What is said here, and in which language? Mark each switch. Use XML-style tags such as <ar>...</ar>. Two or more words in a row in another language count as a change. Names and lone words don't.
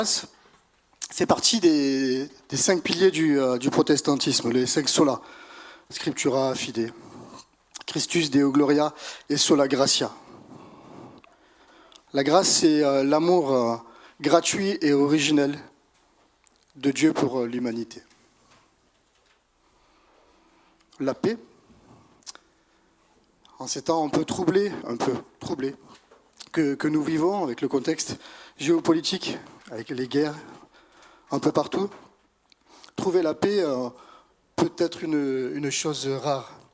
<fr>fait partie des 5 piliers du protestantisme, les 5 sola,</fr> <la>Scriptura, Fide, Christus, Deo Gloria</la> <fr>et</fr> <la>Sola Gratia.</la> <fr>La grâce, c'est l'amour gratuit et originel de Dieu pour l'humanité. La paix, en ces temps un peu troublés que nous vivons avec le contexte géopolitique, avec les guerres un peu partout, trouver la paix peut être une chose rare.</fr>